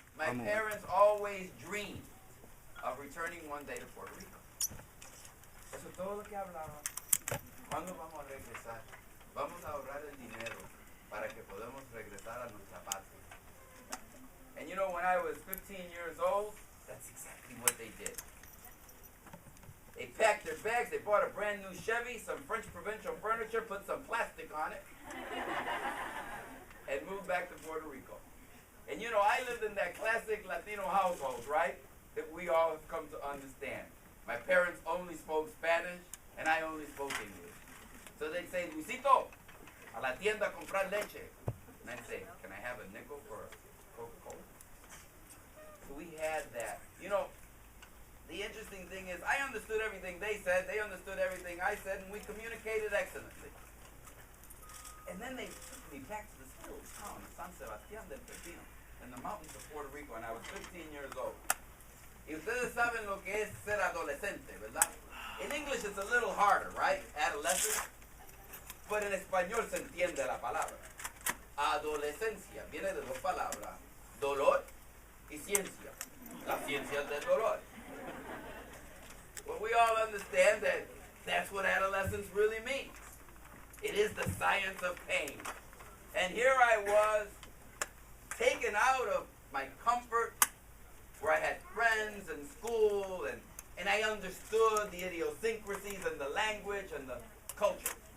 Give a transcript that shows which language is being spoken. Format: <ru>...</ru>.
<en>my parents always dreamed of returning one day to Puerto Rico.</en> <es>Eso es todo lo que hablaba. ¿Cuándo vamos a regresar? Vamos a ahorrar el dinero para que podamos regresar a nuestra patria.</es> <en>And you know, when I was 15 years old, that's exactly what they did. They packed their bags, they bought a brand new Chevy, some French provincial furniture, put some plastic on it, and moved back to Puerto Rico. And you know, I lived in that classic Latino household, right? That we all have come to understand. My parents only spoke Spanish, and I only spoke English. So they'd say,</en> <es>Luisito, a la tienda a comprar leche.</es> <en>And I'd say, can I have a nickel for a Coca-Cola? So we had that. You know, the interesting thing is, I understood everything they said, they understood everything I said, and we communicated excellently. And then they took me back to this little town of San Sebastián del Pepino, in the mountains of Puerto Rico, and I was 15 years old.</en> <es>Y ustedes saben lo que es ser adolescente, ¿verdad?</es> <en>In English it's a little harder, right? Adolescent. But</en> <es>en español se entiende la palabra. Adolescencia viene de dos palabras, dolor y ciencia. La ciencia del dolor.</es> <en>Well, we all understand that that's what adolescence really means. It is the science of pain. And here I was, taken out of my comfort, where I had friends and school, and I understood the idiosyncrasies and the language and the culture.</en>